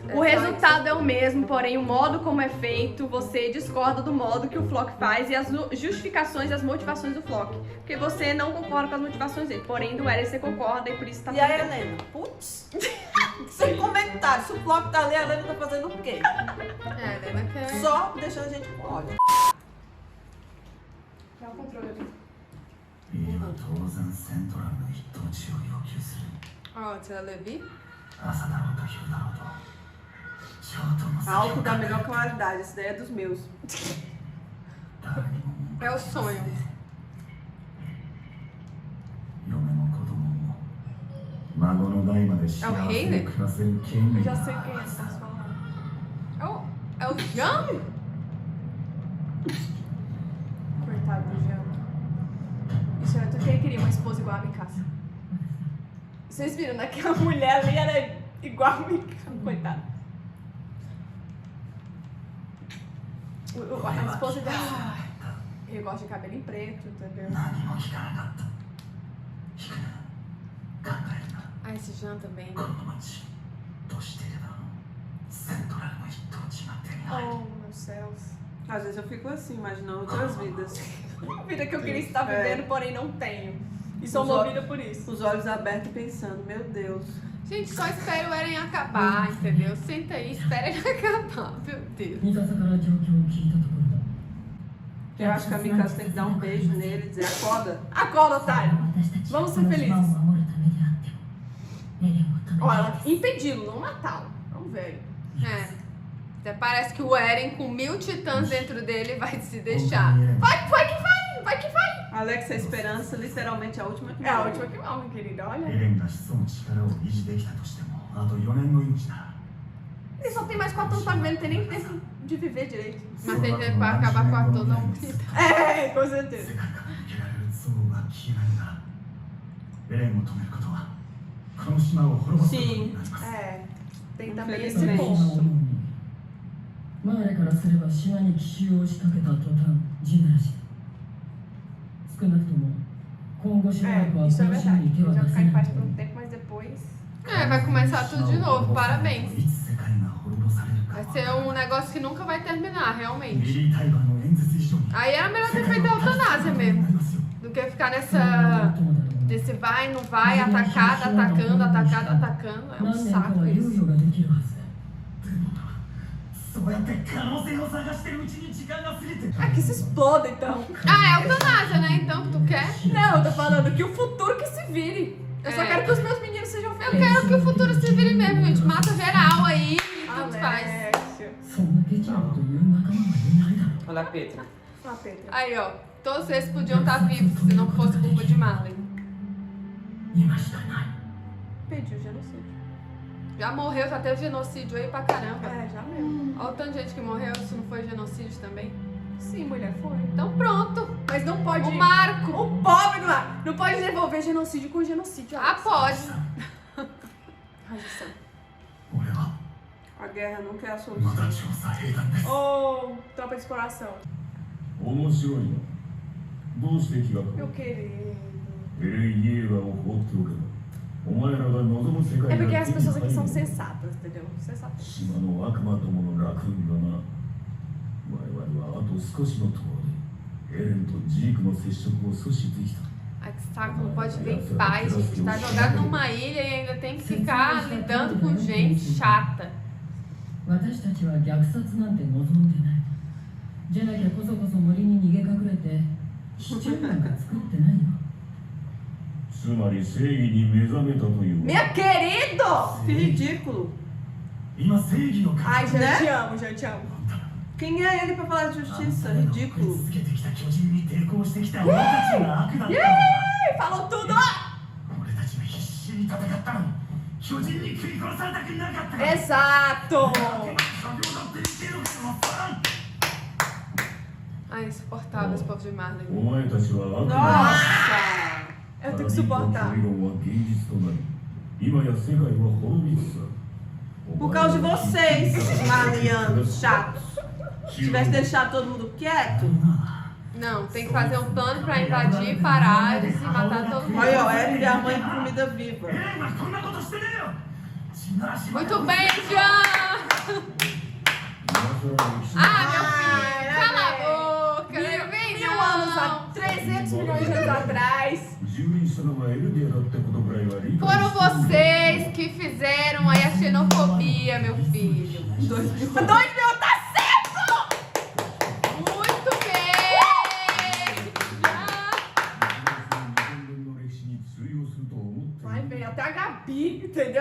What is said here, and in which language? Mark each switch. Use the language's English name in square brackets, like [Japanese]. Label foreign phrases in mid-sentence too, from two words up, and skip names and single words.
[Portuguese] O resultado é o mesmo, porém o modo como é feito, você discorda do modo que o Flock faz e as justificações e as motivações do Flock. Porque você não concorda com as motivações dele, porém do Eren você concorda e por isso tá E a Helena? Putz! Sem comentário. Se o Flock tá ali, a Helena tá fazendo o quê? Helena quer. Só deixando a gente com ódio. Dá o controle ali. [Japanese] リーは当然セントラルの一等地を要求する。 [Portuguese] Ó, tia Levi. [Japanese] 朝だろうと昼だろうとショートの [Portuguese] A álcool da melhor qualidade. Essa daí é dos meus. [Japanese] 誰にも文句 [Portuguese] É o sonho. [Japanese] 嫁も子供も孫の代まで幸せに暮らせる権 [Portuguese] Eu [Japanese] 利 [Portuguese] já [Japanese] が [Portuguese] sei quem é que tá falando. É o Jean? Coitado do Jean. Isso era tudo que ele queria, uma esposa igual a Mikasa. Vocês viram, né? Que a mulher ali era igual a Mikasa. Coitada. A esposa dela. Ele gosta de cabelo em preto, entendeu? [Japanese] 何も聞かなかった聞くな考えるな [Portuguese] Ah, esse Jean também. [Japanese] この町としていればセントラルの一等地が手に入る [Portuguese] Oh, meus céus. Às vezes eu fico assim, imaginando outras vidas. A vida que eu queria estar vivendo, porém não tenho. E sou Os movida por isso. Os olhos abertos e pensando, meu Deus. Gente, só espera o Eren acabar, entendeu? Senta aí, espera ele acabar, meu Deus. [Japanese] 三笠から状況を聞いたところだ [Portuguese] Eu acho que a Mikasa tem que dar um beijo nele e dizer, acorda. Acorda, otário! [Japanese] 私たち [Portuguese] Vamos [Japanese] こ [Portuguese] ser [Japanese] の島を [Portuguese] felizes. [Japanese] 守るためであってもエレンを止め [Portuguese] Ó, [Japanese] たい [Portuguese] ela [Japanese] です [Portuguese] impedi-lo, não matá-lo. É um velho. É. Até parece que o Eren, com 1000 titãs dentro dele, vai se deixar. [Japanese] 本当にエレン [Portuguese] Vai que vai! Vai que vai! Alex, a esperança, literalmente a última que É a morre. última que morre, querida. [Japanese] エ [Portuguese] Olha. [Japanese] レンが潜む力を維持できたとしてもあと4年の命だ [Portuguese] Ele só tem mais 4 anos pra viver, não tem nem tempo de viver direito. Mas tem tempo pra acabar com a toda a humanidade. É, com [Japanese] 世 [Portuguese] certeza. [Japanese] 界から抜けられる憎悪が消えないならエレンを止めることはこの島を滅ぼすことになります [Portuguese] É, tem também esse [Japanese] 今 [Portuguese] ponto. [Japanese] 思うにマーレからすれば島に奇襲を仕掛けた途端地ならし少なくとも今後しばらく [Portuguese] É, [Japanese] はこ [Portuguese] isso é [Japanese] の島 [Portuguese] verdade. [Japanese] に手 [Portuguese] Ele [Japanese] は [Portuguese] já [Japanese] 出 [Portuguese] ficar [Japanese] せ [Portuguese] em [Japanese] ない [Portuguese] paz [Japanese] と [Portuguese] por [Japanese] 思 [Portuguese] um [Japanese] う [Portuguese] tempo, mas depois... É, vai começar tudo de novo, parabéns. [Japanese] いつ世界が滅ぼされるか [Portuguese] Vai [Japanese] わ [Portuguese] ser [Japanese] からない [Portuguese] um negócio que nunca vai terminar, [Japanese] ミ [Portuguese] realmente. [Japanese] リー・タイバーの演説以上に [Portuguese] Aí era melhor [Japanese] 世 [Portuguese] ter [Japanese] 界 [Portuguese] feito a [Japanese] を立ち去ること [Portuguese] eutanásia [Japanese] になり [Portuguese] mesmo. [Japanese] ます [Portuguese] Do que ficar nesse vai, não vai, atacada, atacando. É um saco [Japanese] 猶 [Portuguese] isso. [Japanese] 予ができるはずだ。そうやって可能性を探してるうちに時間が過ぎて [Portuguese] Ah, que se exploda então. Ah, é eutanásia, né? Então, que tu quer? Não, eu tô falando que o futuro que se vire. Eu só É. quero que os meus meninos sejam Eu felizes. quero que o futuro se vire mesmo, gente. Mata geral aí e tanto faz. Alexia. [Japanese] そんなケチなこと言う仲間はいないだろう。 [Portuguese] Olha a Petra. Ah, Petra. Aí, ó. Todos esses podiam estar vivos se não fosse culpa de Marley. [Japanese] 今しかない。 [Portuguese] Pediu genocídio. Já morreu, já teve genocídio aí pra caramba. É, já mesmo. Olha o tanto de gente que morreu, isso não foi genocídio também. Sim, mulher, foi. Então pronto. Mas não pode... O Marco. O pobre do ar. Não pode devolver genocídio com genocídio. Ah, pode. Radiação. [Japanese] 俺は [Portuguese] A guerra nunca é a [Japanese] ま [Portuguese] solução. [Japanese] だ調査兵団です [Portuguese] Ô, tropa de exploração. [Japanese] 面白いなどうして気が [Portuguese] Meu querido. [Japanese] エレン・イエーガーを放っておけばお前らが望む世界 [Portuguese] É [Japanese] が [Portuguese] porque as [Japanese] 手に [Portuguese] pessoas aqui [Japanese] 入 [Portuguese] são [Japanese] る [Portuguese] sensatas, entendeu? Sensatas. [Japanese] 島の悪魔どもの楽園がな我々はあと少しのところでエレンとジークの接触を阻止できた [Portuguese] Ai, que saco, não pode ver em paz, gente. Tá jogado numa ilha e ainda tem que ficar lidando com gente chata. [Japanese] 私たちは虐殺なんて望んでない。じゃなきゃこそこそ森に逃げ隠れてシチューなんか作ってないよ。つまり正義に目覚めたという [Portuguese] Meu querido! Que ridículo. [Japanese] 今正義の [Portuguese] Ai, já né? te amo, já te amo. Quem é ele pra falar de justiça? Ridículo. [Japanese] 続けてきた巨人に抵抗してきた俺たちが悪だったのだ [Portuguese] Ih, falou tudo! [Japanese] 俺たちが必死に戦ったのに巨人に食い殺されたくなかったから [Portuguese] Exato! Ai, insuportável esse povo de Marley. [Japanese] お前たちは悪 [Portuguese] Nossa! Eu tenho que [Japanese] パラディントン [Portuguese] suportar. [Japanese] 理論は現実となり今や世界は滅びつつある [Portuguese] Por causa de vocês, marlianos chatos. Se tivesse deixado todo mundo quieto. Não, tem que fazer um plano pra invadir Paradis e matar todo mundo. Olha, ó, ela e a mãe de comida viva. [Japanese] エレンはこんなことしてねえよ血の足は [Portuguese] Muito bem, Jean! Ah, meu filho! Cala a boca! Não vem, 1000 anos, não! 300 milhões de anos atrás. [Japanese] 蹂躙したのがエルディアだってことくらいは理解 [Portuguese] Foram vocês que fizeram aí a xenofobia, meu filho. 2 mil tá certo! Muito bem! Vai bem, até a Gabi, entendeu?